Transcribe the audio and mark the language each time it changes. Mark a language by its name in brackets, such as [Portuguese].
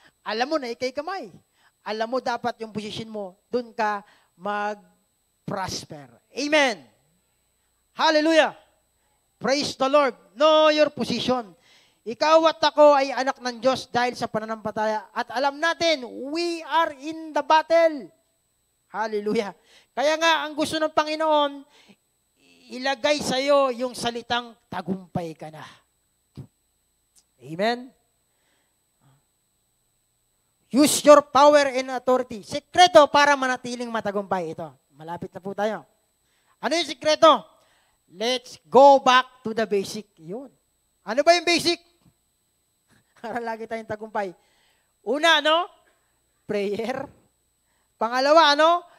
[Filipino] Alam mo na ikaw ay kamay. Alam mo dapat yung posisyon mo. Doon ka mag-prosper. Amen. Hallelujah. [English] Praise the Lord. Know your position. [Filipino] Ikaw at ako ay anak ng Diyos dahil sa pananampalataya. At alam natin, [English] we are in the battle. Hallelujah. [Filipino] Kaya nga, ang gusto ng Panginoon, ilagay sa iyo yung salitang tagumpay ka na. Amen? [English] Use your power and authority. [Filipino] Sikreto para manatiling matagumpay. Ito, malapit na po tayo. Ano yung sikreto? [English] Let's go back to the basic. [Filipino] Yun. Ano ba yung basic? Para lagi tayong tagumpay. Una, ano? Prayer. Pangalawa, ano?